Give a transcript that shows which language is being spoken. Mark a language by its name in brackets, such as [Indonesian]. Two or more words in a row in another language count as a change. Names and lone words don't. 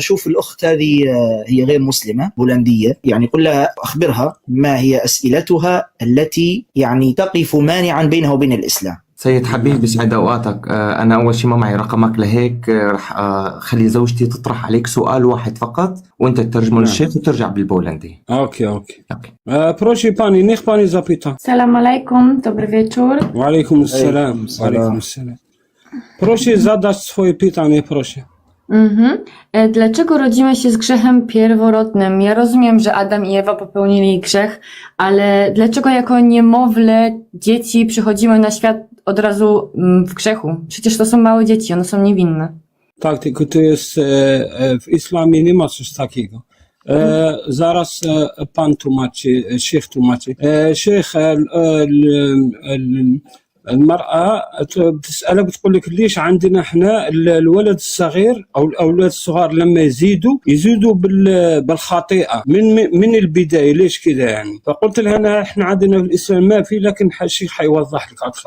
[Arabic] شوف الأخت هذه هي غير مسلمة بولندية، يعني قل لها أخبرها ما هي أسئلتها التي يعني تقف مانعا بينها وبين الإسلام. سيد حبيب بسعد اوقاتك. انا اول شيء ما معي رقمك، لهيك رح خلي زوجتي تطرح عليك سؤال واحد فقط وانت تترجمه للشيخ وترجع بالبولندي. اوكي. [Polish] Proszę pani, niech pani zapyta. [Arabic] سلام عليكم, [Polish] dobry wieczór. [Arabic] وعليكم السلام. وعليكم السلام. [Polish] Proszę zadać swoje pytanie, proszę. Dlaczego rodzimy się z grzechem pierworodnym? Ja rozumiem, że Adam i Ewa popełnili grzech, ale dlaczego jako niemowlę dzieci przychodzimy na świat od razu w grzechu? Przecież to są małe dzieci, one są niewinne. Tak, tylko to jest w islamie nie ma coś takiego. Zaraz pan tłumaczy, szejch tłumaczy. [Arabic] Szejch المرأة بتسألك بتقول لك ليش عندنا احنا الولد الصغير او الاولاد الصغار لما يزيدوا بالخطيئة من البداية، ليش كذا يعني؟ فقلت لها احنا عندنا في الاسلام ما في، لكن الشيخ حيوضح لك اكثر.